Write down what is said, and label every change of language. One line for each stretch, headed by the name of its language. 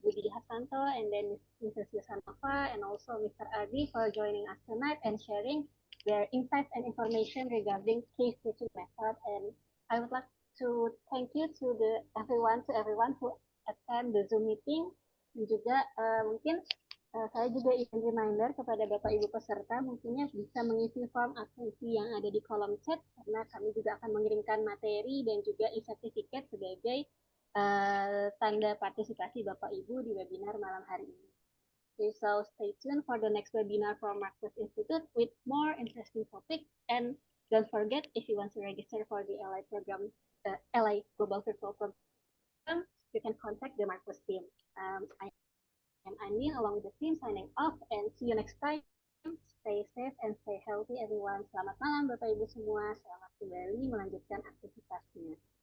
English: Budi Harsanto, and then Mrs. Yosanova, and also Mr. Adi for joining us tonight and sharing their insights and information regarding case teaching method. And I would like to thank you to everyone who attend the Zoom meeting.
Indonesian: Dan juga mungkin saya juga ingin reminder kepada Bapak Ibu peserta, mungkinnya bisa mengisi form absensi yang ada di kolom chat, karena kami juga akan mengirimkan materi dan juga e-certificate sebagai tanda partisipasi Bapak Ibu di webinar malam hari ini.
English: Okay, so stay tuned for the next webinar from Marcus Institute with more interesting topics. And don't forget, if you want to register for the LI program, LI Global Virtual Program, you can contact the Marcus team. I am Andin along with the team signing off, and see you next time. Stay safe and stay healthy everyone.
Indonesian: Selamat malam Bapak Ibu semua. Selamat kembali melanjutkan aktivitasnya.